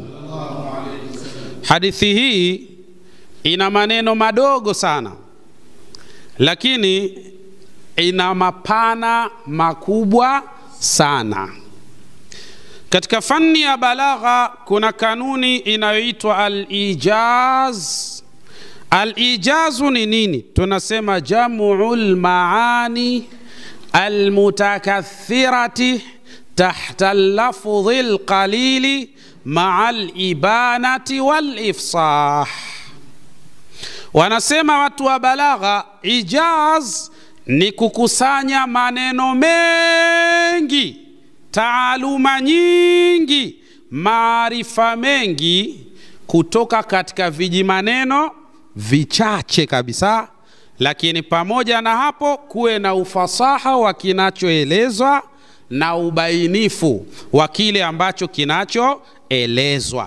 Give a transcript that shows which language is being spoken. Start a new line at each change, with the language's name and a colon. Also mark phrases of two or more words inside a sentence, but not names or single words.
Swahili: Hadithi hii ina maneno madogo sana, lakini ina mapana makubwa sana. Katika fani ya balagha kuna kanuni inayoitwa al-ijaz. Al-ijazu ni nini? Tunasema
Arabic: جمع المعاني المتكثرة تحت اللفظ القليل مع الإبانة والإفصاح.
Swahili: wanasema watu wa balagha, ijaz ni kukusanya maneno mengi, taaluma nyingi, maarifa mengi kutoka katika vijimaneno vichache kabisa, lakini pamoja na hapo kuwe na ufasaha wa kinachoelezwa na ubainifu wa kile ambacho kinachoelezwa.